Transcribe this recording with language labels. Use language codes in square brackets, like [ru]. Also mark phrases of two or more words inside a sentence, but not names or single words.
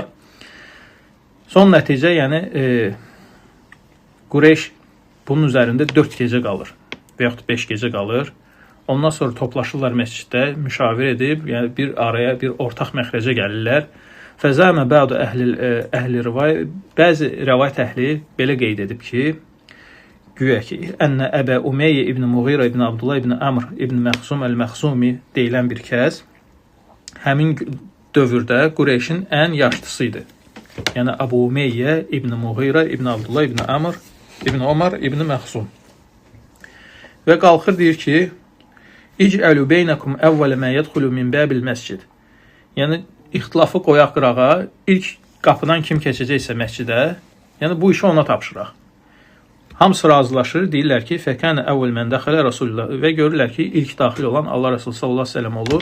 [az] Son nəticə, yəni Qureyş bunun üzərində 4 gecə qalır və yaxud 5 gecə qalır. Ondan sonra toplaşırlar məsciddə, müşavirə edib, yəni bir araya, bir ortaq məxrəcə gəlirlər. [ar] فزعم بعض أهل الرواية, [az] bəzi rəvayət əhli belə qeyd edib ki, güya ki, Ənnə Əbə Umeyyə ibn Muğira ibn Abdullah ibn Amr ibn Məxsum əl-Məxsumi deyilən bir kəs həmin dövrdə Qureyşin ən yaşlısı idi. Yəni Əbu Umeyyə ibn Muğira ibn Abdullah ibn Amr ibn Omar ibn Məxsum. Və qalxır deyir ki, [ar] اجعلوا بينكم أول ما يدخل من باب المسجد. [az] Yəni, ixtilafı qoyaq qırağa, ilk qapıdan kim keçəcəksə məscidə, yəni bu işi ona tapşıraq. Hamısı razılaşır, deyirlər ki, [ar] فكان أول من دخل [az] Rasulullah və görürlər ki, ilk daxil olan Allah Resulü [ar] صلى الله عليه وسلم [az] olur.